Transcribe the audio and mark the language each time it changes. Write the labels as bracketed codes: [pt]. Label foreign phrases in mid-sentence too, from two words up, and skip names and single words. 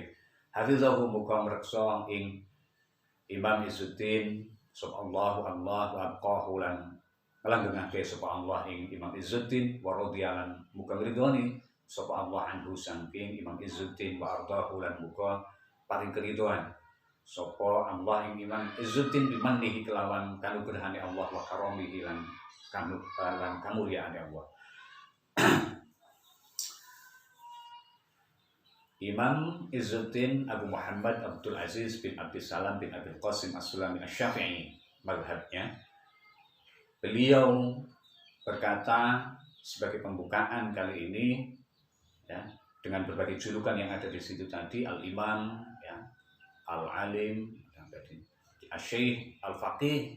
[jv] Hafizahu muga ngreksa ing Imam Izzuddin sapa Allah [ar] wa abqahu [jv] lan langgengake sapa Allah ing Imam Izzuddin [ar] wa radhiyallahu [jv] muga ngridoni sapa Allah anhu saking Imam Izzuddin [ar] wa ardahu [jv] lan muga paring keridhoan sapa Allah ing Imam Izzuddin bimannihi kelawan kanugrahane Allah [ar] wa karamihi [jv] lan kamulyaane Allah. [id] Imam Izzuddin Abu Muhammad Abdul Aziz bin Abdus Salam bin Abil Qasim As-Sulami Asy-Syafi'i mazhabnya. Beliau berkata sebagai pembukaan kali ini ya, dengan berbagai julukan yang ada di situ tadi, Al-Imam ya, Al-Alim yang tadi, Asy-Syaikh, Al-Faqih.